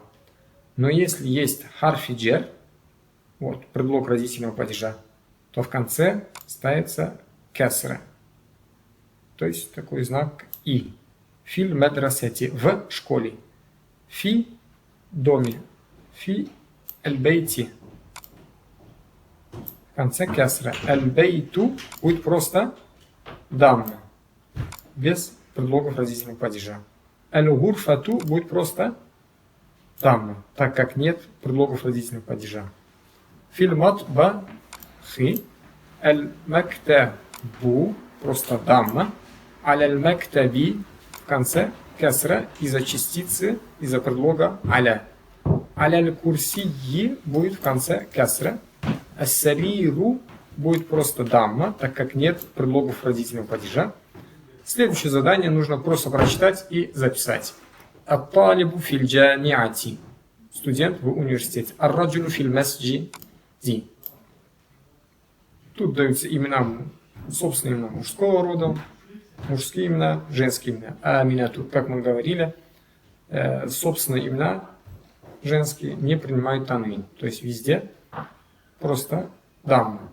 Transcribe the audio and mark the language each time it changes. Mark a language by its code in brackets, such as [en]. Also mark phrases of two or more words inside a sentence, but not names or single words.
[ru] Но если есть [ar] حرف الجر, [ru] вот, предлог родительного падежа, то в конце ставится касра. То есть такой знак и. [ar] في المدرسة, [ru] в школе. Фи доме. [ar] في البيت. [ru] В конце касра. Аль-бейту будет просто дамма. Без предлогов родительного падежа. Аль-гурфату будет просто дамма, так как нет предлогов родительного падежа. Фильмат ба хи. Аль-мактабу просто дамма. Аль-мактаби в конце касра из-за частицы, из-за предлога аля. Аль-курсии будет в конце касра. Ас-сариру будет просто дамма, так как нет предлогов родительного падежа. Следующее задание нужно просто прочитать и записать. [ar] الطالب في الجامعة. [ru] Студент в университете. [ar] الرجل في المسجد. [ru] Тут даются имена, собственные имена мужского рода. мужские имена, женские имена. Аминату, как мы говорили, собственные имена женские не принимают танвин. То есть везде просто дамма.